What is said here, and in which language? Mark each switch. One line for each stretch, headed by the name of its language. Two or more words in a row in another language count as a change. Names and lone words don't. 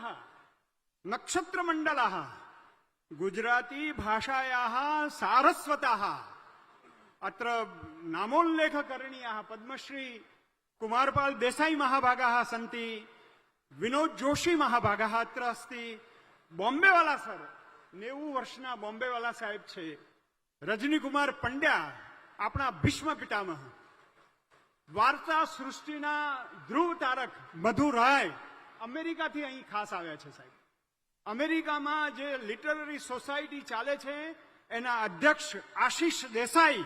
Sanskrit: नक्षत्रमण्डलः गुजराती भाषायाः सारस्वतः अत्र नामोल्लेखकरणीयः पद्मश्री कुमारपाल देसाई महाभागाः सन्ति। विनोद जोशी महाभागाः अत्र अस्ति।
Gujarati: बॉम्बेवाला सर 90 વર્ષના બોમ્બેવાલા સાહેબ છે। રજનીકુમાર પંડ્યા આપણા ભીષ્મ પિતામહ। વાર્તા સૃષ્ટિના ધ્રુવ તારક મધુ રાય અમેરિકાથી અહીં ખાસ આવ્યા છે સાહેબ। અમેરિકામાં જે
English: literary society
Gujarati: ચાલે છે એના અધ્યક્ષ આશીષ દેસાઈ।